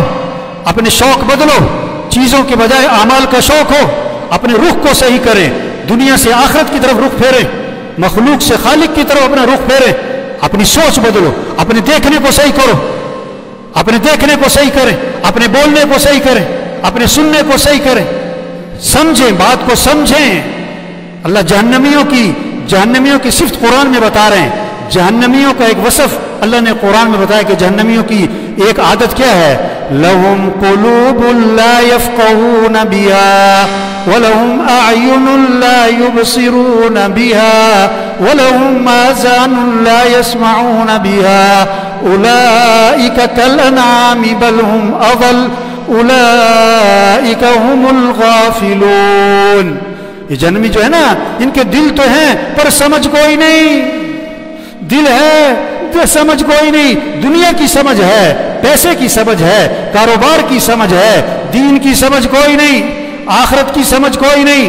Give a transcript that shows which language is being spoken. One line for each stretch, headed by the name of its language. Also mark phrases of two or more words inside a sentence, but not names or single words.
Hindi: अपने शौक बदलो, चीजों के बजाय आमाल का शौक हो, अपने रुख को सही करें, दुनिया से आखिरत की तरफ रुख फेरें, मखलूक से खालिक की तरफ अपना रुख फेरें, अपनी सोच बदलो, अपने देखने को सही करो, अपने देखने को सही करें, अपने बोलने को सही करें, अपने सुनने को सही करें, समझें, बात को समझें। अल्लाह जहन्नमियों की सिफ्त कुरान में बता रहे हैं। जहन्नमियों का एक वसफ अल्लाह ने कुरान में बताया कि जहन्नमियों की एक आदत क्या है,
Arabic: لهم قلوب لا يفقهون بها ولهم أعين لا يبصرون بها ولهم آذان لا يسمعون بها أولئك كالأنعام بل هم أضل أولئك هم الغافلون.
Hindi: ये जन्मी जो है ना, इनके दिल तो हैं पर समझ कोई नहीं, दिल है तो समझ कोई नहीं। दुनिया की समझ है, पैसे की समझ है, कारोबार की समझ है, दीन की समझ कोई नहीं, आखिरत की समझ कोई नहीं।